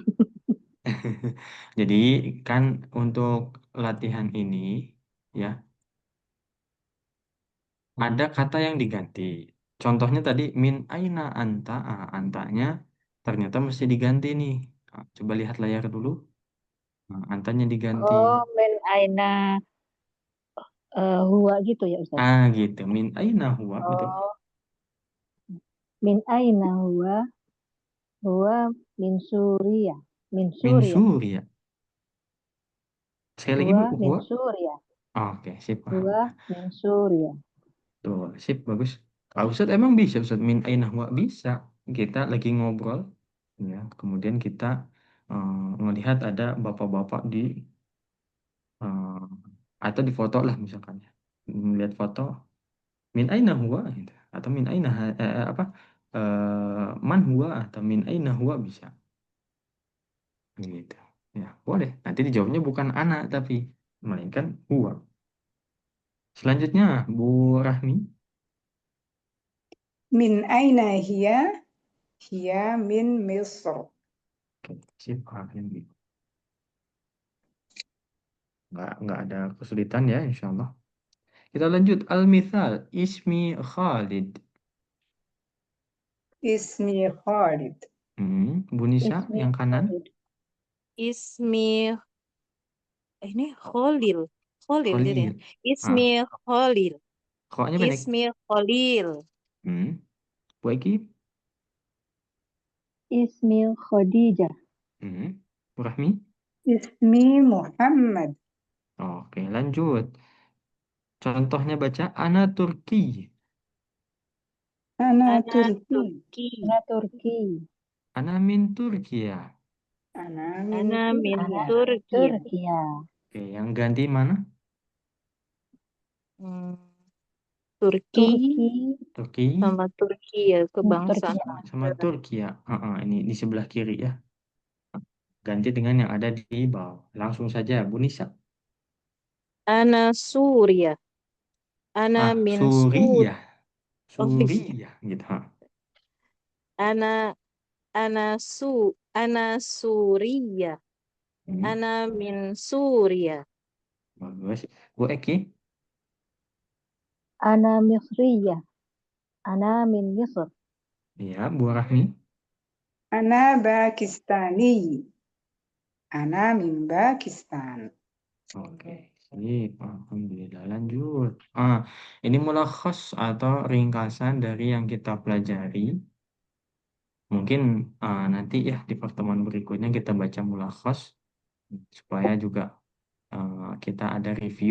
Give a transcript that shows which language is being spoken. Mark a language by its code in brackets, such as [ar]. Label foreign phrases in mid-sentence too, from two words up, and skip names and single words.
[id] Jadi, kan untuk latihan ini, ya, ada kata yang diganti. Contohnya tadi, [ar] من أين أنت. [id] Ah, antanya ternyata mesti diganti nih. Ah, coba lihat layar dulu. Nah, antanya diganti. Oh, [ar] من أين هو [id] gitu ya Ustaz. Ah, gitu. [ar] من أين هو, betul. Oh, من أين هو من Suriah. Min Min Suriah. [id] Surya. Sekali lagi, [ar] Huwa [id] Bu, [ar] min huwa. Suriah. [id] Oke, sip, paham. [ar] Huwa min Suriah. [id] Tuh, sip, bagus. Kalau Ustadz emang bisa, Ustadz [ar] من أين هو [id] bisa. Kita lagi ngobrol, ya. Kemudian kita ngelihat ada bapak-bapak di eh, atau di foto lah misalkan ya. Melihat foto [ar] من أين هو [id] gitu. Atau [ar] من أين [id] apa [ar] من هو [id] atau [ar] من أين هو [id] bisa gitu. Ya, boleh. Nanti dijawabnya bukan anak tapi melainkan huwa. Selanjutnya Bu Rahmi. [ar] من أين هي؟ هي من Misr. [id] Oke, sip, Rahmi. Nggak ada kesulitan ya, [ar] إن شاء الله. [id] Kita lanjut. [ar] المثال، اسمي Khalid. Ismi Khalid. [id] Bu Nisa, [ar] Ismi [id] yang kanan. Khalid. Ismi ini Khalil. Khalil jadinya. Khalil. [ar] Ismi Ah, Khalil. [id] koknya pendek. [ar] Ismi Khalil. [id] Hmm. Bu Eki. [ar] Ismi Khadijah. [id] Bu Rahmi. [ar] Ismi Muhammad. [id] Oke, lanjut. Contohnya baca [ar] أنا تركي. Ana Ana Turki. Turki. أنا تركي. Ana min Turkiya. أنا من أنا من Ana Turkiya. min Turkiya. Turkiya. [id] Oke, yang ganti mana? Hmm, Turki Turki. Turki sama Turki ya kebangsaan Turkiya. sama negara. Turkiya. Ini di sebelah kiri ya. Ganti dengan yang ada di bawah. Langsung saja, Bu Nisa. [ar] أنا Suria. أنا Ah, min Sur. Suriah. [id] Oh iya. Suriah gitu. [ar] أنا أنا Suria. Hmm, أنا من Suria. [id] bagus. Bu Eki. [ar] أنا مصرية. أنا من Misr. [id] Ya, Bu Rahmi. [ar] أنا باكستاني. أنا من Pakistan. [id] Oke, sip. Alhamdulillah. Lanjut. Ini mulakhas atau ringkasan dari yang kita pelajari. Mungkin nanti ya di pertemuan berikutnya kita baca mulakhas supaya juga kita ada review.